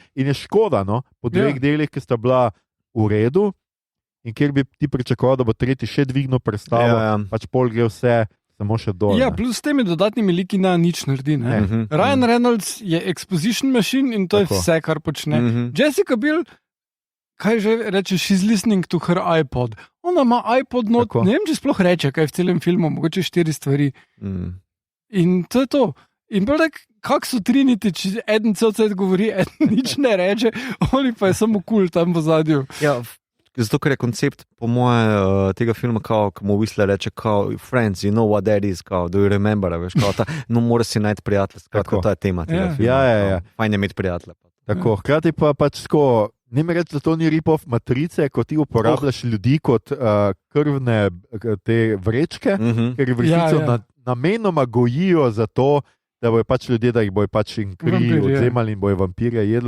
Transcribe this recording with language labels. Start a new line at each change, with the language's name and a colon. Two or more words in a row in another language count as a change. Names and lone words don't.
Slovenian: In je škoda, po dveh delih, ki sta bila v redu, in kjer bi ti pričakoval, da bo tretji še dvignil predstavo, pač pol gre vse samo še dol. Ja, plus s temi dodatnimi liki nič naredi. Ryan Reynolds je
English: exposition machine
Slovenian: in to je vse, kar počne. Jessica Biel, kaj že reče,
English: she's listening to her iPod.
Slovenian: Ona ima iPod not, ne vem, če sploh reče, kaj v celem filmu, mogoče 4 stvari. In to je to. In pa tak, kak so Trinity, če eden cel cel govori, eden nič ne reče, oni pa je samo kul tam v zadju. Ja, zato, ker je koncept, po moje, tega filma, ko mu Whistler reče,
English: friends, you know what that is, do you remember,
Slovenian: veš, mora si najti prijatelj, to je tema tega filma. Ja. Fajn je imeti prijatelja. Tako, hkrati pa pač tako, Ne mi reči, da to ni rip-off matrice, ko ti uporabljaš ljudi kot krvne te vrečke, ker v resnici namenoma gojijo za to, da bojo pač ljudje, da jih bojo pač in kri odzemali in bojo vampirje jedli.